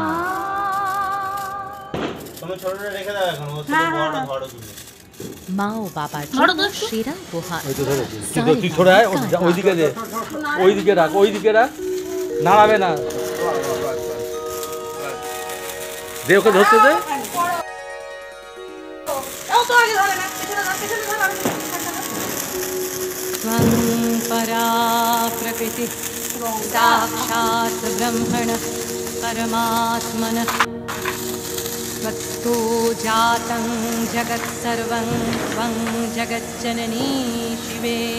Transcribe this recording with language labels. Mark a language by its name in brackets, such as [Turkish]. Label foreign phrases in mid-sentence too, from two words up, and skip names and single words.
[Bangla] তুমি ছোটটা রেখে দাও এখন ও ছোট বড়টা ধরো তুমি মা ও বাবার সেরা উপহার ওই তো ধরেছি তুই ছড়ে আয় ওইদিকে দে ওইদিকে রাখ নাড়াবে না দে ওকে ধরতে দে [Sanskrit] त्वं परा प्रकृतिः साक्षात् ब्रह्मणः परमात्मनः त्वत्तो जातं जगत्सर्वं त्वं जगज्जननी शिवे